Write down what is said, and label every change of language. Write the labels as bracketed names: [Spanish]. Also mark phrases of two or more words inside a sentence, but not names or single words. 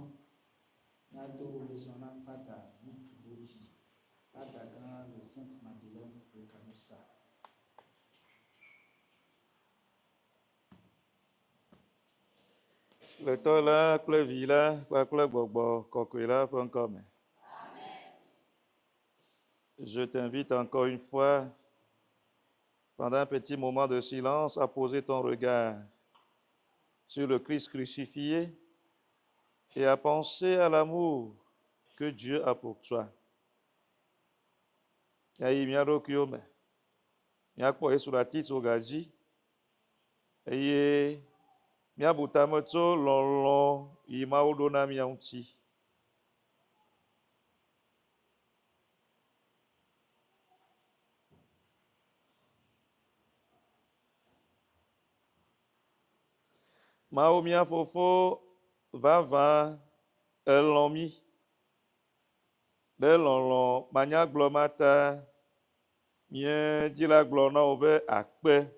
[Ewe] Nyado le zɔna fada Nukuboti. Fada gã le Sainte Madeleine de Canusa. Le tɔ la kple vi la kpakple gbɔgbɔ kɔkɔe la ƒe ŋkɔ me. [French] Je t'invite encore une fois, pendant un petit moment de silence, à poser ton regard sur le Christ crucifié et à penser à l'amour que Dieu a pour toi. [Ewe] Ayi miaɖokuiwo me, miakpɔ Yesu le atitsoga dzi eye miabu tame tso lɔlɔ̃ yi Mawu ɖo na mia ŋuti. Mawu mia fofo vavã elɔ̃ mi ɖe lɔlɔ̃ manyagblɔ ma ta míedzi la gblɔ na wo be akpe.